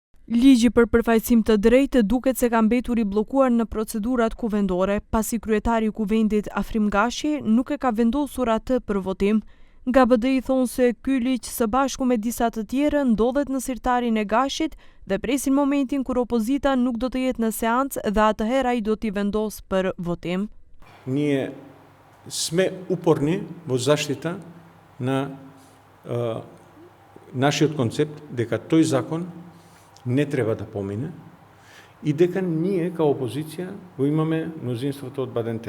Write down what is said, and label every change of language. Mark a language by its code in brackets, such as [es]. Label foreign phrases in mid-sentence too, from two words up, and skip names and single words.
[sq] Ligji për përfaqësim të drejtë duket se ka mbetur I bllokuar në procedurat kuvendore, pasi kryetari I kuvendit Afrim Gashi nuk e ka vendosur atë për votim. Nga BDI thonë se ky ligj së bashku me disa të tjerë ndodhet në sirtarin e Gashit dhe presin momentin kur opozita nuk do të jetë në seancë dhe atëherë ai do t'i vendos për votim. [mk] Ние сме упорни во заштита на нашиот концепт дека тој закон не треба да помине и дека ние као опозиција го имаме мнозинството од Бадентер.